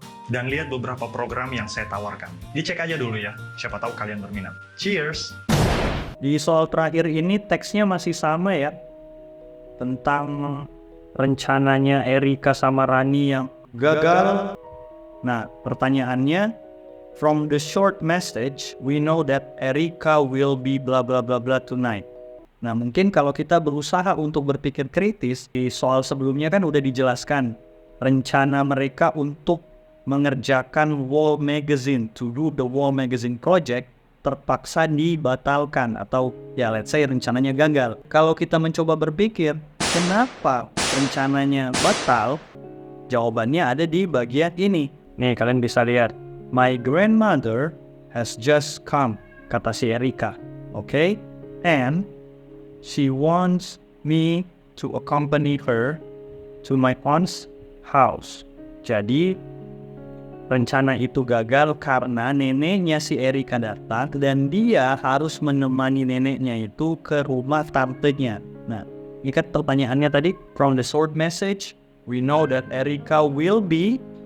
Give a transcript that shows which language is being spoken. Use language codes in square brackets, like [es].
[id] dan lihat beberapa program yang saya tawarkan. Dicek aja dulu ya, siapa tahu kalian berminat. Cheers! Di soal terakhir ini teksnya masih sama ya, tentang rencananya Erika sama Rani yang gagal. Nah, pertanyaannya, [en] from the short message, we know that Erika will be blah blah blah blah tonight. [id] Nah, mungkin kalau kita berusaha untuk berpikir kritis, di soal sebelumnya kan udah dijelaskan rencana mereka untuk mengerjakan Wall Magazine, [en] to do the Wall Magazine project, [id] terpaksa dibatalkan atau ya [en] let's say [id] rencananya gagal. Kalau kita mencoba berpikir, kenapa rencananya batal? Jawabannya ada di bagian ini. Nih, kalian bisa lihat. [en] My grandmother has just come, [id] kata si Erika. [en] Okay? And she wants me to accompany her to my aunt's house. [id] Jadi, rencana itu gagal karena neneknya si Erika datang dan dia harus menemani neneknya itu ke rumah tantenya. Nah, ini kan pertanyaannya tadi, [en] from the short message, we know that Erika will be.